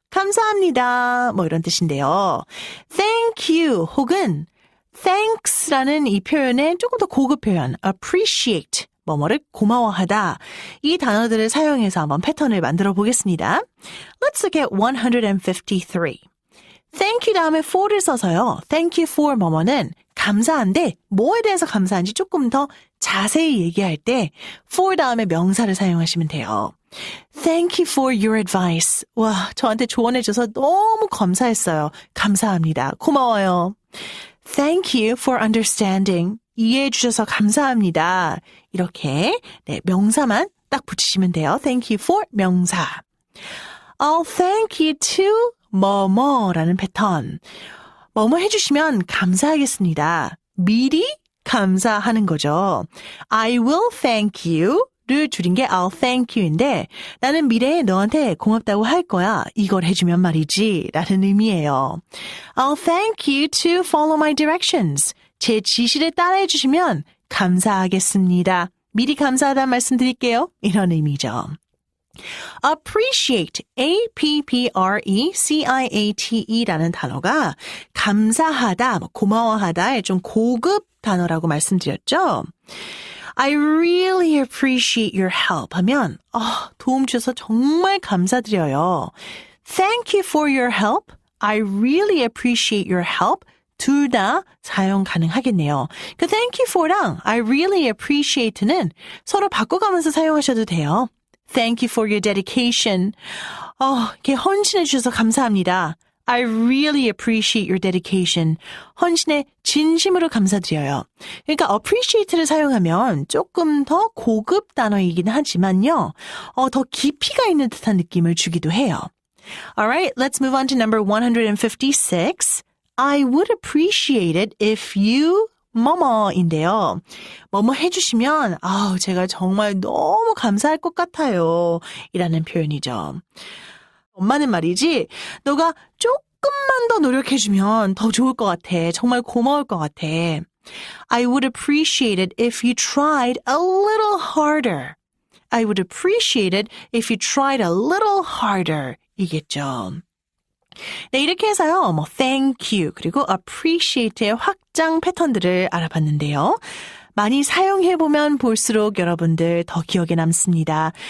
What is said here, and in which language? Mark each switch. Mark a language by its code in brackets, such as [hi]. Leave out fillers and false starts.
[ko] 감사합니다. 뭐 이런 뜻인데요. Thank you 혹은 thanks라는 이 표현의 조금 더 고급 표현 appreciate 뭐뭐를 고마워하다 이 단어들을 사용해서 한번 패턴을 만들어 보겠습니다. [en] Let's look at 153. [ko] Thank you 다음에 for를 써서요. Thank you for 뭐뭐는 감사한데 뭐에 대해서 감사한지 조금 더 자세히 얘기할 때 for 다음에 명사를 사용하시면 돼요. [en] Thank you for your advice. [ko] 와, 저한테 조언해줘서 너무 감사했어요. 감사합니다. 고마워요. [en] Thank you for understanding. [ko] 이해해 주셔서 감사합니다. 이렇게 명사만 딱 붙이시면 돼요. [en] Thank you for 명사. I'll thank you to [ko] 뭐뭐라는 패턴. 뭐뭐 해주시면 감사하겠습니다. 미리 감사하는 거죠. [en] I will thank you [ko] 를 줄인 게 [en] I'll thank you [ko] 인데 나는 미래에 너한테 고맙다고 할 거야. 이걸 해주면 말이지 라는 의미예요. [en] I'll thank you to follow my directions. [ko] 제 지시를 따라해 주시면 감사하겠습니다. 미리 감사하다는 말씀 드릴게요. 이런 의미죠. appreciate, appreciate라는 단어가 감사하다, 고마워하다의 좀 고급 단어라고 말씀드렸죠. [en] I really appreciate your help [ko] 하면 도움 주셔서 정말 감사드려요. [en] Thank you for your help. I really appreciate your help. [ko] 둘 다 사용 가능하겠네요. 그 [en] thank you for [ko] 랑 [en] I really appreciate [ko] 는 서로 바꿔가면서 사용하셔도 돼요. [en] Thank you for your dedication. [ko] 이렇게 헌신해 주셔서 감사합니다. [en] I really appreciate your dedication. [ko] 헌신에 진심으로 감사드려요. 그러니까 appreciate를 사용하면 조금 더 고급 단어이긴 하지만요. 더 깊이가 있는 듯한 느낌을 주기도 해요. [en] Alright, let's move on to number 156. I would appreciate it if you [ko] 뭐뭐인데요. 뭐뭐 해주시면 제가 정말 너무 감사할 것 같아요. 이라는 표현이죠. 엄마는 말이지 너가 조금만 더 노력해주면 더 좋을 것 같아. 정말 고마울 것 같아. [en] I would appreciate it if you tried a little harder. I would appreciate it if you tried a little harder. [ko] 이겠죠. 네, 이렇게 해서요. [en] thank you [ko] 그리고 appreciate의 확장 패턴들을 알아봤는데요. 많이 사용해보면 볼수록 여러분들 더 기억에 남습니다.